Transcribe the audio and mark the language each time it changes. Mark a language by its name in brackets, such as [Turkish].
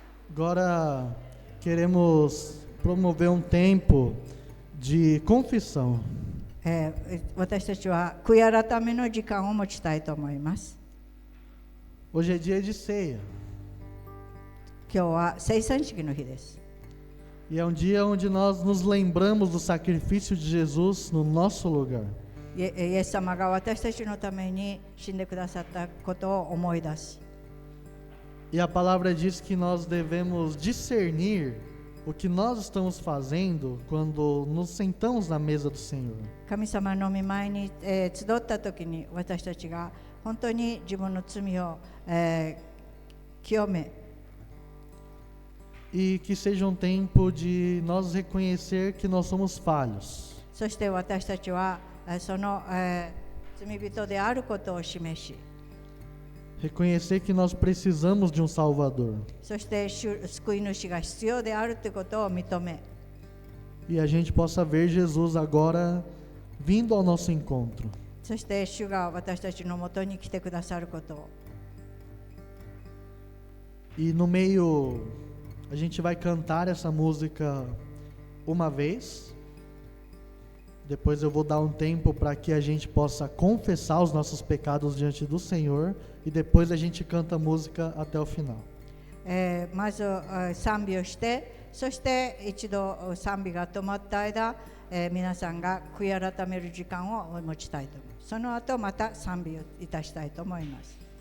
[Portuguese] Agora queremos promover um tempo de confissão. [Japanese] 私たちは悔い改めの時間を持ちたいと思います。 [Portuguese] Hoje é dia de ceia. [Japanese] 今日は聖餐式の日です。 [Portuguese] E é um dia onde nós nos lembramos do sacrifício de Jesus no nosso lugar. [Japanese] イエス様が私たちのために死んでくださったことを思い出し。 [Portuguese] E a palavra diz que nós devemos discernir o que nós estamos fazendo quando nos sentamos na mesa do Senhor. [Japanese] 神様の御前に集った時に私たちが本当に自分の罪を清め [Portuguese] E que seja um tempo de nós reconhecer que nós somos falhos. [Japanese] そして私たちはその罪人であることを示し [Portuguese] Reconhecer que nós precisamos de um Salvador. [Japanese] そして救い主が必要であるということを認め [Portuguese] E a gente possa ver Jesus agora vindo ao nosso encontro. [Japanese] そして主が私たちのもとに来てくださることを [Portuguese] E no meio a gente vai cantar essa música uma vez. Depois eu vou dar um tempo para que a gente possa confessar os nossos pecados diante do Senhor e depois a gente canta a música até o final. [Japanese] まず賛美をして、そして一度賛美が止まった間、皆さんが悔い改める時間を持ちたいと思います。その後また賛美をいたしたいと思います。